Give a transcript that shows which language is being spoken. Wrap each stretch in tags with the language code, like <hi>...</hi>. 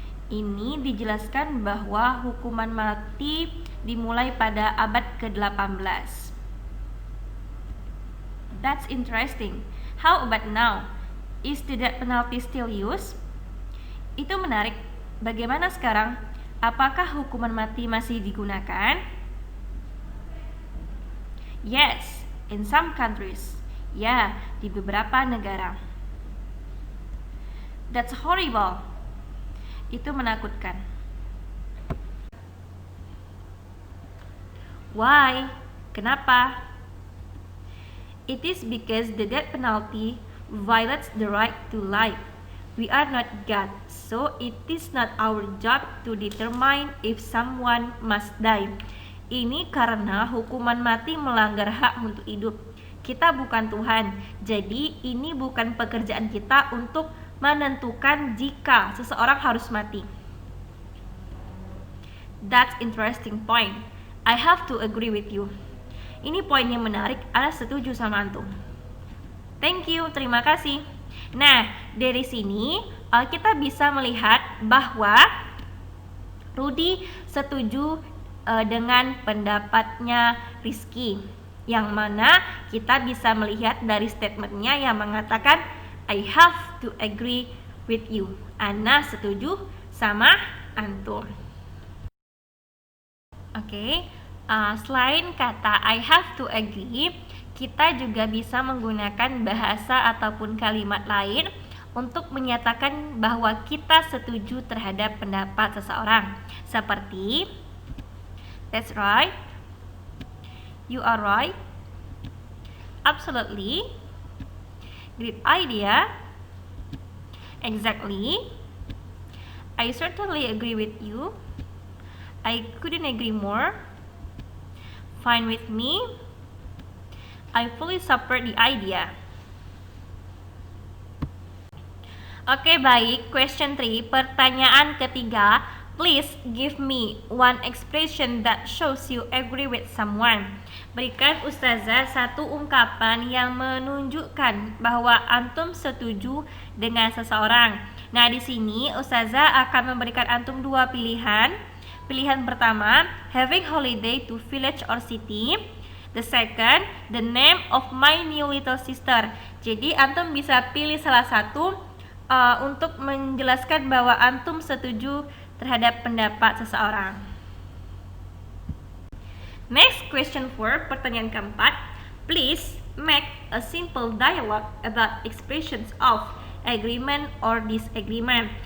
<id>Ini dijelaskan bahwa hukuman mati dimulai pada abad ke-18.</id> <en>That's interesting. How about now? Is the death penalty still used?</en> <id>Itu menarik. Bagaimana sekarang? Apakah hukuman mati masih digunakan?</id> <en>Yes, in some countries.</en> <id>Ya, di beberapa negara.</id> <en>That's horrible.</en> <id>Itu menakutkan.</id> <en>Why?</en> <id>Kenapa?</id> <en>It is because the death penalty violates the right to life. We are not God, so it is not our job to determine if someone must die.</en> <id>Ini karena hukuman mati melanggar hak untuk hidup. Kita bukan Tuhan, jadi ini bukan pekerjaan kita untuk menentukan jika seseorang harus mati.</id> <en>That's interesting point. I have to agree with you.</en> <id>Ini poin yang menarik, Ana setuju sama antum.</id> <en>Thank you,</en> <id>terima kasih. Nah, dari sini kita bisa melihat bahwa Rudy setuju dengan pendapatnya Rizky, yang mana kita bisa melihat dari statementnya yang mengatakan</id> <en>I have to agree with you.</en> <id>Ana setuju sama antum. Oke, selain kata</id> <en>I have to agree,</en> <id>kita juga bisa menggunakan bahasa ataupun kalimat lain untuk menyatakan bahwa kita setuju terhadap pendapat seseorang.</id> <en>Seperti that's right, you are right, absolutely, great idea, exactly, I certainly agree with you, I couldn't agree more, fine with me, I fully support the idea.</en> <id>Oke, baik.</id> <en>Question 3,</en> <id>pertanyaan ketiga.</id> <en>Please give me one expression that shows you agree with someone.</en> <id>Berikan Ustazah satu ungkapan yang menunjukkan bahwa antum setuju dengan seseorang. Nah, di sini Ustazah akan memberikan antum dua pilihan. Pilihan pertama,</id> <en>having holiday to village or city. The second, the name of my new little sister.</en> <id>Jadi antum bisa pilih salah satu untuk menjelaskan bahwa antum setuju terhadap pendapat seseorang.</id> <en>Next, question 4,</en> <id>pertanyaan keempat.</id> <en>Please make a simple dialogue about expressions of agreement or disagreement.</en>